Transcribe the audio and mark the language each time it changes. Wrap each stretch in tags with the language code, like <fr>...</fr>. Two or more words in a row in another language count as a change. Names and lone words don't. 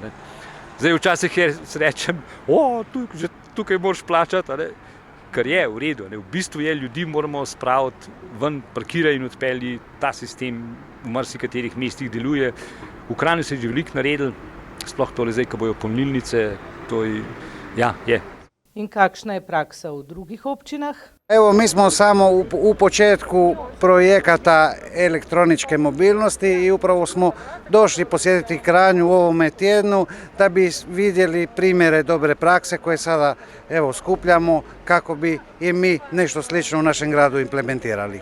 <sl>Zdaj včasih rečem, že tukaj moraš plačati, kar je v redu. V bistvu je, ljudi moramo spraviti ven, parkirati in odpelji. Ta sistem v marsikaterih mestih deluje. V Kranju se je že veliko naredil, sploh tole zdaj, ko bojo polnilnice, to je. In kakšna je praksa v drugih občinah?</sl> <hr>Evo, mi smo samo u početku projekata elektroničke mobilnosti i upravo smo došli posjetiti Kranj u ovome tjednu da bi vidjeli primjere dobre prakse koje sada skupljamo kako bi i mi nešto slično u našem gradu implementirali.</hr>